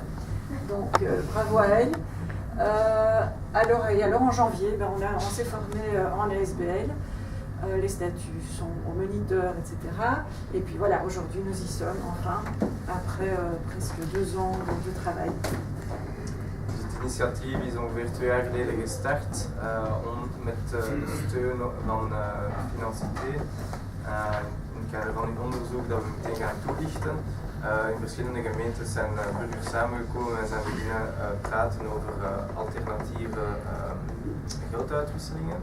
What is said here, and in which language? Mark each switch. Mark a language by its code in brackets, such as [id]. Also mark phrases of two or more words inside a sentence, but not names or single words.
[fr] Donc bravo à elle. Alors en janvier, ben, on s'est formé en ASBL. Les statuts sont au moniteur, etc. Et puis voilà, aujourd'hui nous y sommes enfin, après presque 2 ans de travail. [nl] Het initiatief is ongeveer 2 jaar geleden gestart met de steun van Financité. In het kader van dit onderzoek dat we meteen gaan toelichten. In verschillende gemeentes zijn burgers samengekomen en zijn beginnen praten over alternatieve gelduitwisselingen.